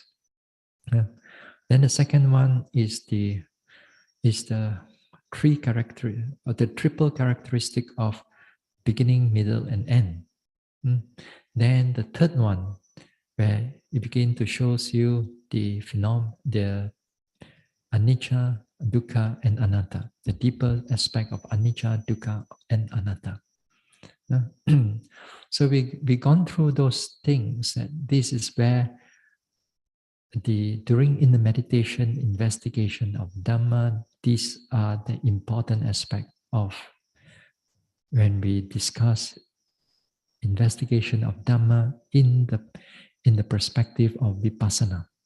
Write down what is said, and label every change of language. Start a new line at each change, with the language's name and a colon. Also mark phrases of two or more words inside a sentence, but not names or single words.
English: Then the second one is the triple characteristic of beginning, middle, and end. Then the third one, where it begins to show you the
Pali: anicca, dukkha,
English: and anatta, the deeper aspect of
Pali: anicca, dukkha,
English: and anatta. So we've gone through those things, and this is where in the meditation investigation of Dhamma, these are the important aspect of when we discuss investigation of Dhamma in the perspective of Vipassana.